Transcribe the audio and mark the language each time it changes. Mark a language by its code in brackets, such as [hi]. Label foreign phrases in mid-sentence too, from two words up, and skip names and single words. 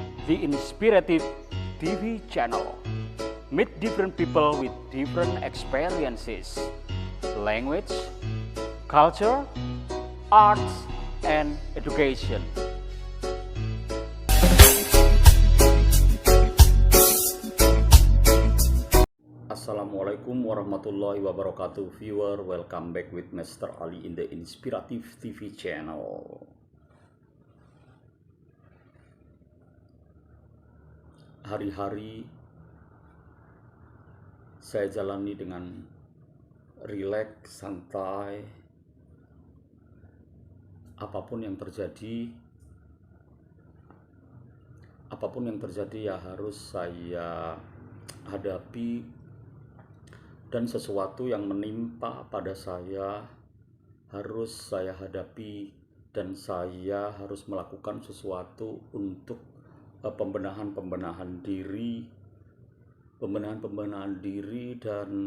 [en] The Inspirative TV channel. Meet different people with different experiences, language, culture, arts, and education. [ar] السلام عليكم ورحمة الله وبركاته. [en] Viewer, welcome back with Mr. Ali in the Inspirative TV channel. [id] Hari-hari saya jalani dengan rileks, santai. Apapun yang terjadi ya harus saya hadapi, dan sesuatu yang menimpa pada saya harus saya hadapi, dan saya harus melakukan sesuatu untuk pembenahan diri dan